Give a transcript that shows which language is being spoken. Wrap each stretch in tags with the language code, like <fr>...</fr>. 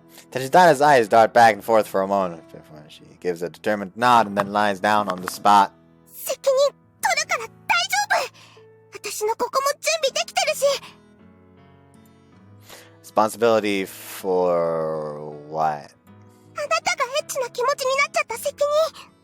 <en>Tachidana's eyes dart back and forth for a moment before she gives a determined nod and then lies down on the spot.</en> <ja>責任取るから大丈夫。私のここも準備できてるし。</ja> <en>Responsibility for what?</en> <ja>あなたがエッチな気持ちになっちゃった責任。</ja>